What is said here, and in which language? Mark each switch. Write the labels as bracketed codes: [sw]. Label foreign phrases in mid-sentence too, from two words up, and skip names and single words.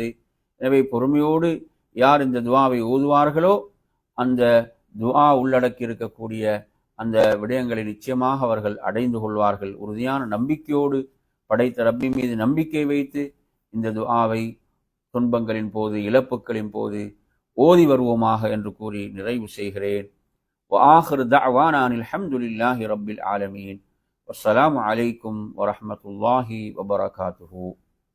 [ta] எனவே பொறுமையோடு யார் இந்த துஆவை ஓதுவார்களோ அந்த துஆ உள்ளடக்கி இருக்கக்கூடிய அந்த விடயங்களை நிச்சயமாக அவர்கள் அடைந்து கொள்வார்கள். உறுதியான நம்பிக்கையோடு படைத்த ரப்பி மீது நம்பிக்கை வைத்து இந்த துஆவை துன்பங்களின் போது, இழப்புகளின் போது ஓதி வருவோமாக என்று கூறி நிறைவு செய்கிறேன். [ar] وآخر دعوانا أن الحمد لله رب العالمين. والسلام عليكم ورحمة الله وبركاته.